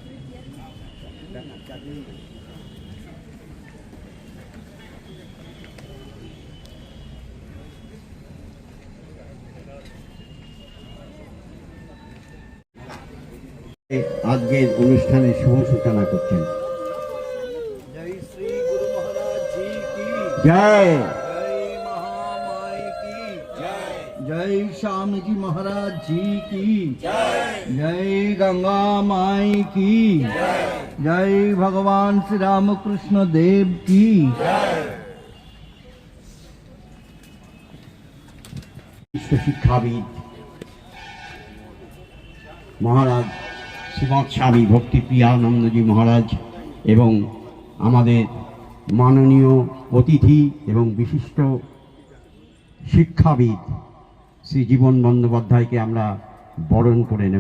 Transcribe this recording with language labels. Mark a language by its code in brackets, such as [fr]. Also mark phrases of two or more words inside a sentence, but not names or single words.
[bn] আজকের অনুষ্ঠানের শুভ সূচনা করছেন। [hi] जय श्री गुरु महाराज जी की [bn] জয় [hi] जय महामाई की जय जय श्याम जी महाराज जी की जय गंगा माई की जय भगवान श्री रामकृष्ण देव की [bn] বিশ্ব শিক্ষাবিদ মহারাজ শ্রীমৎ স্বামী ভক্তিপ্রিয়ানন্দজি মহারাজ এবং আমাদের মাননীয় অতিথি এবং বিশিষ্ট শিক্ষাবিদ শ্রী জীবন বন্দ্যোপাধ্যায়কে আমরা বরণ করে নেব।